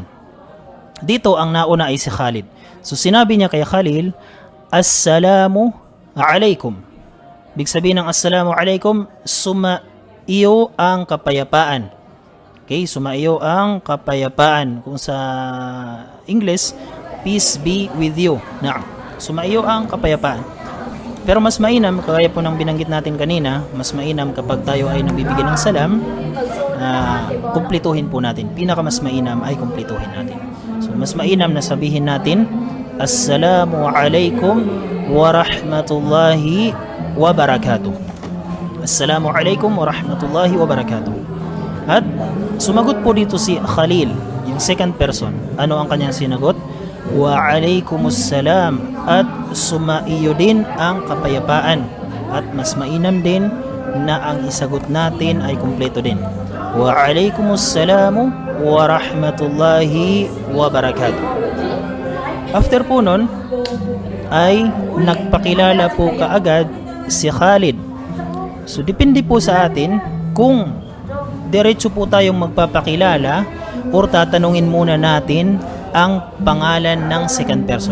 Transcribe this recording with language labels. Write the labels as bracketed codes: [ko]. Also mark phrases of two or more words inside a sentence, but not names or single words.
[tl] Dito ang nauna ay si Khalid. So sinabi niya kay Khalil, [ar] السلام عليكم. [tl] Ibig sabihin ng [ar] السلام عليكم, [tl] sumaiyo ang kapayapaan. Okay, sumaiyo ang kapayapaan. Kung sa English, [en] peace be with you. [tl] Sumaiyo ang kapayapaan. Pero mas mainam, kaya po ng binanggit natin kanina, mas mainam kapag tayo ay nagbibigay ng salam, kumplituhin po natin. Pinaka mas mainam ay kumplituhin natin. So mas mainam na sabihin natin [ar] السلام عليكم ورحمة الله وبركاته. السلام عليكم ورحمة الله وبركاته. [tl] At sumagot po dito si Khalil, yung [en] second person. [tl] Ano ang kanyang sinagot? [ar] وعليكم السلام. [tl] At sumaiyo din ang kapayapaan. At mas mainam din na ang isagot natin ay kumpleto din. [ar] وعليكم السلام ورحمة الله وبركاته. [tl] After po nun ay nagpakilala po kaagad si Khalid. So depende po sa atin kung diretso po tayong magpapakilala or tatanungin muna natin ang pangalan ng [en] second person.